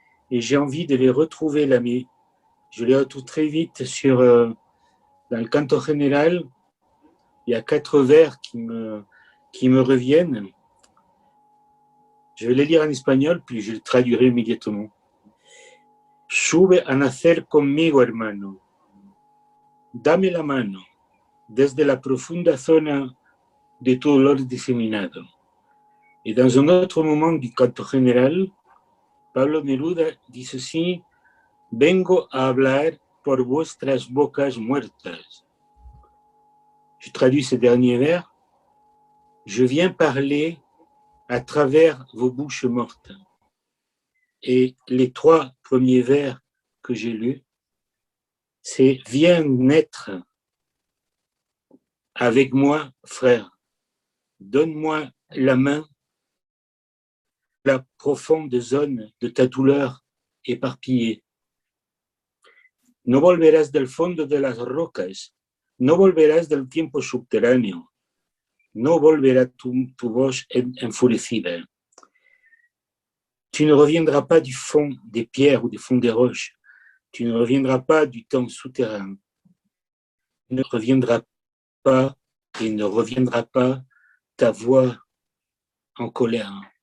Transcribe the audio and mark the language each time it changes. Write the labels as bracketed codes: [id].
[fr] Et j'ai envie de les retrouver là, mais je les retrouve très vite dans le canto général. Il y a 4 vers qui me reviennent. Je vais les lire en espagnol, puis je les traduirai immédiatement. [es] Sube a nacer conmigo, hermano. Dame la mano desde la profunda zona de tu dolor diseminado. [fr] Et dans un autre moment du canto général, Pablo Neruda dit ceci: [es] Vengo a hablar por vuestras bocas muertas. [fr] Je traduis ces derniers vers. Je viens parler à travers vos bouches mortes. Et les 3 premiers vers que j'ai lus, c'est viens naître avec moi, frère. Donne-moi la main, la profonde zone de ta douleur éparpillée. [es] No volverás del fondo de las rocas, no volverás del tiempo subterráneo, no volverá tu voz enfurecida. [fr] Tu ne reviendras pas du fond des pierres ou du fond des roches. Tu ne reviendras pas du temps souterrain. Tu ne reviendras pas et ne reviendra pas ta voix en colère.